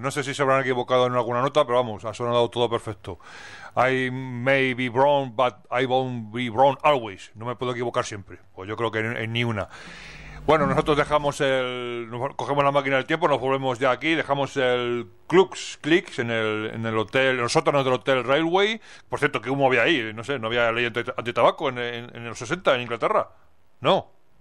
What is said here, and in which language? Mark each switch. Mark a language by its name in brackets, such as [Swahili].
[Spanish] No sé si se habrán equivocado en alguna nota, pero vamos, ha sonado todo perfecto. [English] I may be wrong, but I won't be wrong always. [Spanish] No me puedo equivocar siempre. Pues yo creo que en ni una. Bueno, nosotros dejamos el... cogemos la máquina del tiempo, nos volvemos ya aquí, dejamos el Klux Klicks en el hotel, en los sótanos del Hotel Railway. Por cierto, ¿qué humo había ahí? No sé, ¿no había ley antitabaco en los 60 en Inglaterra? ¿No?